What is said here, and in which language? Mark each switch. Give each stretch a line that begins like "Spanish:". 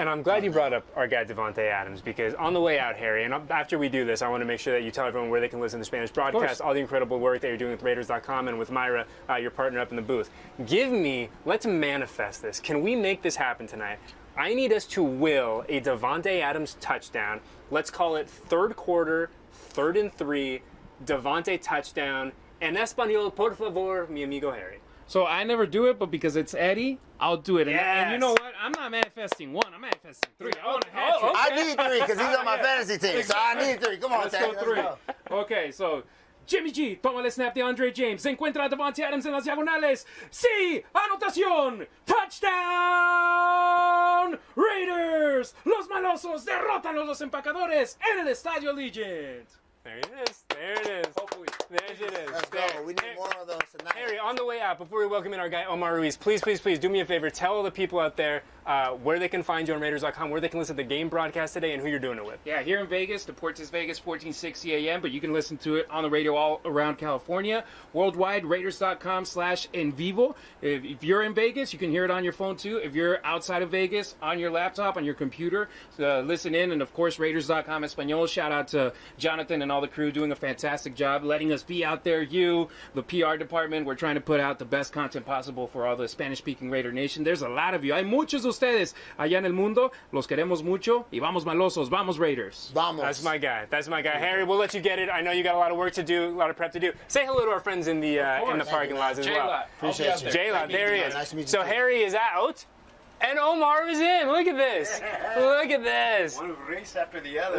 English: And I'm glad you brought up our guy Davante Adams because on the way out, Harry, and after we do this, I want to make sure that you tell everyone where they can listen to the Spanish broadcast, all the incredible work that you're doing with Raiders.com and with Myra, your partner up in the booth. Let's manifest this. Can we make this happen tonight? I need us to will a Davante Adams touchdown. Let's call it third quarter, 3rd and 3, Davante touchdown.
Spanish: En español, por favor, mi amigo Harry.
English: So I never do it, but because it's Eddie, I'll do it. And you know what? I'm not manifesting 1. I'm manifesting 3. I want a hat trick. I need 3 because he's on my fantasy team, so I need 3. Come on, let's go 3. Okay, so Jimmy G
Spanish: toma el snap de Andre James. Se encuentra Davante Adams en las diagonales. Sí, anotación. Touchdown. Raiders. Los malosos derrotan a los empacadores en el Estadio Allegiant.
English: There it is. There it is. Hopefully. There it is. Let's go. We need more of those tonight. Harry, on the way out, before we welcome in our guy Omar Ruiz, please do me a favor. Tell all the people out there where they can find you on Raiders.com, where they can listen to the game broadcast today, and who you're doing it with. Yeah, here in Vegas, Deportes Vegas, 1460 AM, but you can listen to it on the radio all around California. Worldwide, Raiders.com/en vivo. If you're in Vegas, you can hear it on your phone too. If you're outside of Vegas, on your laptop, on your computer, listen in. And of course, Raiders.com Espanol. Shout out to Jonathan and all the crew doing a fantastic job letting us be out there. You, the PR department, we're trying to put out the best content possible for all the Spanish-speaking Raider Nation. There's a lot of you.
Spanish: Hay muchos de ustedes allá en el mundo. Los queremos mucho. Y vamos malosos. Vamos Raiders. Vamos.
English: That's my guy. That's my guy. Harry, we'll let you get it. I know you got a lot of work to do, a lot of prep to do. Say hello to our friends in the parking lot as well. Appreciate you. J-Lot, there he is. Nice to meet you. So Harry is out. And Omar is in. Look at this. Look at this. One race after the other.